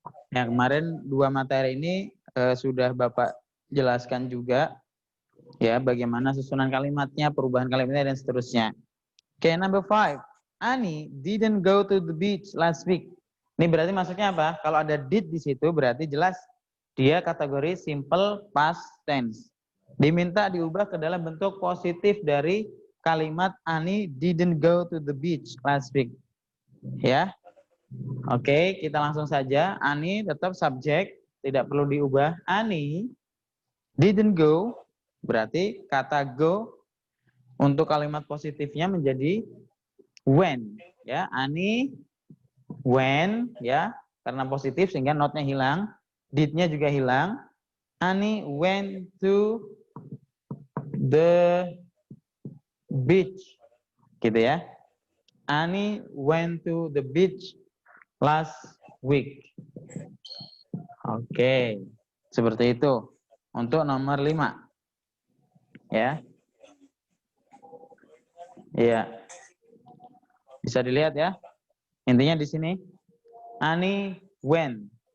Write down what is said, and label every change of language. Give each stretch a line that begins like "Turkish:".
Indonesian: Yang kemarin dua materi ini sudah Bapak jelaskan juga ya bagaimana susunan kalimatnya, perubahan kalimatnya dan seterusnya.
English: Oke, number 5. Annie didn't go to the beach last week.
Indonesian: Ini berarti maksudnya apa? Kalau ada did di situ berarti jelas dia kategori simple past tense. Diminta diubah ke dalam bentuk positif dari kalimat
English: Annie didn't go to the beach last week.
Indonesian: Ya. Oke, kita langsung saja. Annie tetap subjek, tidak perlu diubah.
English: Annie didn't go,
Indonesian: berarti kata go untuk kalimat positifnya menjadi when. Ya,
English: Annie when,
Indonesian: ya, karena positif sehingga not-nya hilang, did-nya juga hilang.
English: Annie went to the beach,
Indonesian: gitu ya.
English: Annie went to the beach last week.
Indonesian: Oke, seperti itu untuk nomor 5. Ya. Iya. Bisa dilihat ya. Intinya di sini
English: Annie went.